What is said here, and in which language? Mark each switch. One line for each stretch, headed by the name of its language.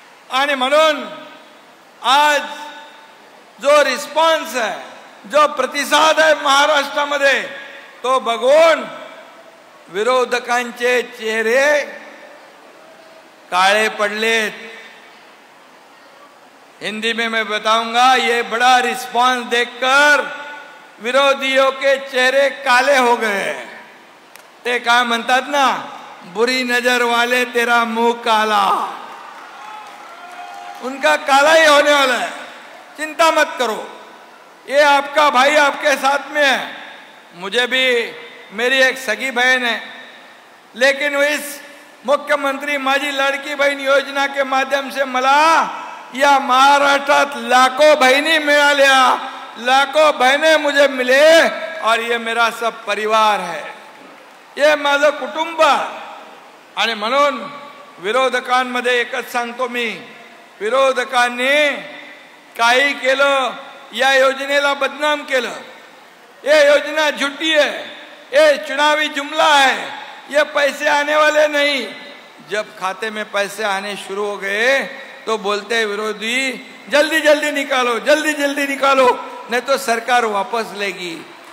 Marathi: आणि म्हणून आज जो रिस्पॉन्स है, जो प्रतिसाद है महाराष्ट्रामध्ये, तो बघून विरोधकांचे चेहरे काळे पडलेत।
Hindi: हिंदी में मैं बताऊंगा, ये बड़ा रिस्पॉन्स देखकर विरोधियों के चेहरे काले हो गए। ते काय म्हणतात ना, बुरी नजर वाले तेरा मुंह काला, उनका काला ही होने वाला है। चिंता मत करो, ये आपका भाई आपके साथ में है। मुझे भी मेरी एक सगी बहन है, लेकिन इस मुख्यमंत्री माझी लाडकी बहीण योजना के माध्यम से मला या महाराष्ट्रात लाखों बहिणी मिळाल्या, लाखों बहनें मुझे मिले, और ये मेरा सब परिवार है, ये माझं कुटुंब।
Marathi: आणि म्हणून विरोधकांमध्ये एकच सांगतो मी, विरोधकांनी काही केलं, या योजनेला बदनाम केलं।
Hindi: ये योजना झूठी है, ये चुनावी जुमला है, ये पैसे आने वाले नहीं। जब खाते में पैसे आने शुरू हो गए तो बोलते विरोधी जल्दी जल्दी निकालो, जल्दी जल्दी निकालो, नहीं तो सरकार वापस लेगी।